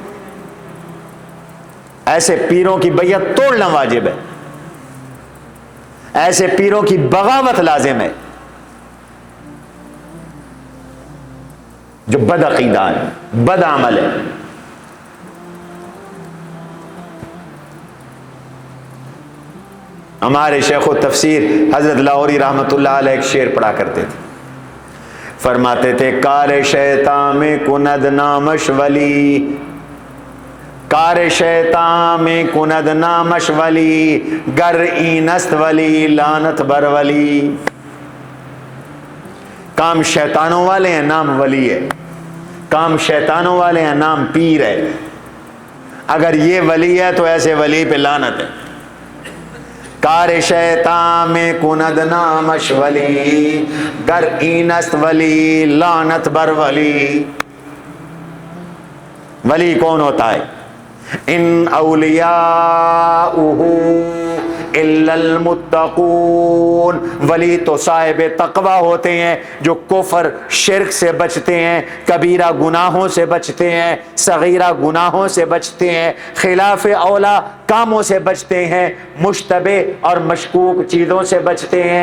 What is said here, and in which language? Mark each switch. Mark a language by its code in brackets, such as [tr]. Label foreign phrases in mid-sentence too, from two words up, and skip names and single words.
[ur] ایسے پیروں کی بیعت توڑنا واجب ہے، ایسے پیروں کی بغاوت لازم ہے جو بد عقیدہ ہے، بد عمل ہے۔ ہمارے شیخ و تفسیر حضرت لاہوری رحمۃ اللہ علیہ ایک شعر پڑھا کرتے تھے، فرماتے تھے [fa] کار شیطان میں کند نامش ولی، کار شیطان میں کند نامش ولی گر اینست ولی لانت بر ولی. [ur] کام شیطانوں والے ہیں نام ولی ہے، کام شیطانوں والے ہیں نام پیر ہے. اگر یہ ولی ہے تو ایسے ولی پہ لعنت ہے. [fa] کار شیطان میں کند نامش ولی گر اینست ولی لعنت بر ولی. [ur] ولی کون ہوتا ہے؟ [ar] ان اولیاؤہ الا المتقون. [ur] ولی تو صاحب تقوی ہوتے ہیں جو کفر شرک سے بچتے ہیں، کبیرہ گناہوں سے بچتے ہیں، صغیرہ گناہوں سے بچتے ہیں، خلاف اولا کاموں سے بچتے ہیں، مشتبہ اور مشکوک چیزوں سے بچتے ہیں.